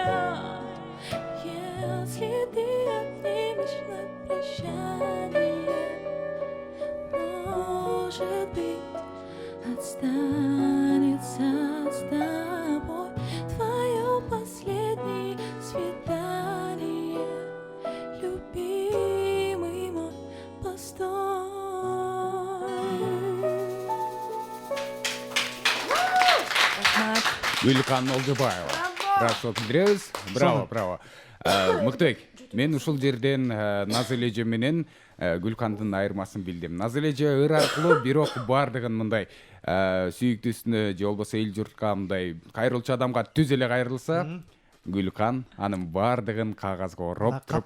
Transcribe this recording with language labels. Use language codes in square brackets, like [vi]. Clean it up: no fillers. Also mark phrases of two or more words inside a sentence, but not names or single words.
[ru] Если ты обнимешь на прощание, может быть, останется с тобой твое последнее свидание, любимый мой, постой. [ky] Гүлкан Олдыбаева. [kk] Рахмат білдіріңіз. Браво, браво. [ky] Мықтыбек, мен ушул жерден Назележе менен Гүлкандын айырмасын билдим. Назележе ыр аркылуу бирок бардыгын мындай сүйүктүүсүнө же болбосо эл журтка мындай кайрылчу адамга түз эле кайрылса, Гүлкан анын бардыгын кагазга ороп туруп